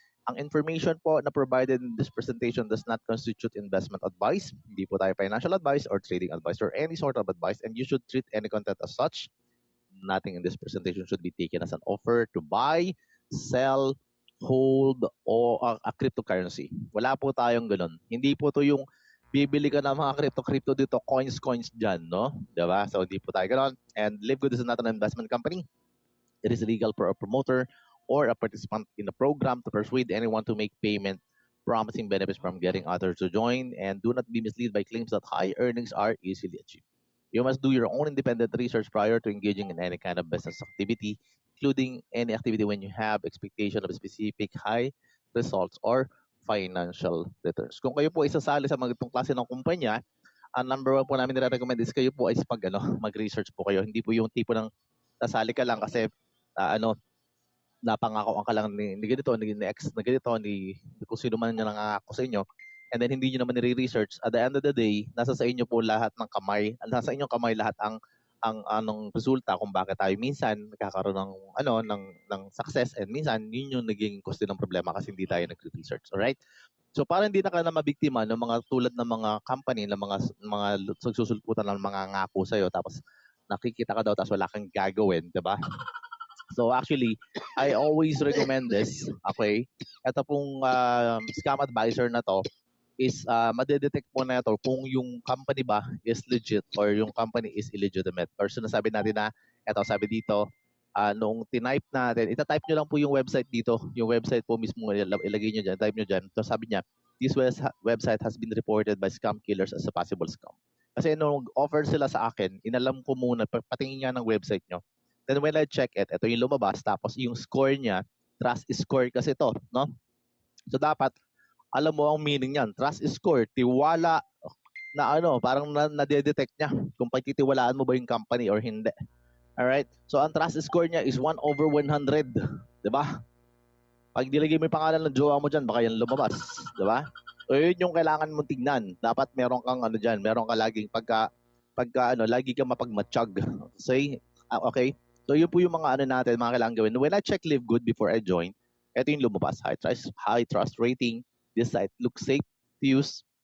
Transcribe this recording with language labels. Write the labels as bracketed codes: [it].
[tl] Ang information po na [en] provided in this presentation does not constitute investment advice. [tl] Hindi po tayo [en] financial advice or trading advice or any sort of advice, and you should treat any content as such. Nothing in this presentation should be taken as an offer to buy, sell, hold, or a cryptocurrency. [tl] Wala po tayong ganun. Hindi po to yung bibili ka ng mga crypto dito, coins dyan, no? Diba? So, hindi po tayo ganun. [en] And Live Good is not an investment company. It is illegal for a promoter or a participant in a program to persuade anyone to make payment promising benefits from getting others to join, and do not be misled by claims that high earnings are easily achieved. You must do your own independent research prior to engaging in any kind of business activity, including any activity when you have expectation of specific high results or financial returns. [tl] Kung kayo po isasali sa mga itong klase ng kumpanya, ang number 1 po namin nire-recommend is kayo po ay mag-research po kayo. Hindi po yung tipo ng nasali ka lang kasi napangako ang ka lang ni ganito, ni ex na ganito, ni kung sino man yung nangako sa inyo, and then hindi nyo naman nire-research. [en] At the end of the day, [tl] nasa sa inyo po lahat ng kamay, nasa inyong kamay lahat ang anong resulta kung bakit tayo minsan nagkakaroon ng success, and minsan yun yung naging cost ng problema kasi hindi tayo nag-research. Alright? So para hindi na ka na mabiktima ng mga tulad ng mga company, ng mga nagsusulputan ng mga ngako sa'yo, tapos nakikita ka daw tapos wala kang gagawin, di ba? [en] So actually, I always recommend this, okay? [tl] Ito pong scam advisor na to is madedetect mo na ito kung yung company ba is legit or yung company is illegitimate. Or sinasabi natin na, ito sabi dito, noong tinype natin, itatype nyo lang po yung website dito. Yung website po mismo, ilagay nyo dyan, type nyo dyan. So sabi niya, [en] this website has been reported by scam killers as a possible scam. [tl] Kasi nung offer sila sa akin, inalam ko muna, patingin nga ng website nyo. Then when I check it, ito yung lumabas, tapos yung score niya, trust score kasi to, no? So dapat, alam mo ang meaning niyan, trust score, tiwala na parang na-detect niya kung pagtitiwalaan mo ba yung company or hindi. Alright? So ang trust score niya is 1/100, 'di ba? Pag nilagay mo yung pangalan ng jowa mo diyan, baka yan lumabas, 'di ba? So yun yung kailangan mong tignan. Dapat meron kang diyan, meron ka laging pagka lagi kang mapagmatsyag. [en] Say, okay? [tl] So yun po yung mga natin, mga kailangan gawin. [en] When I check Live Good before I join, [tl] ito yung lumabas, [en] high trust rating. This site looks safe to use.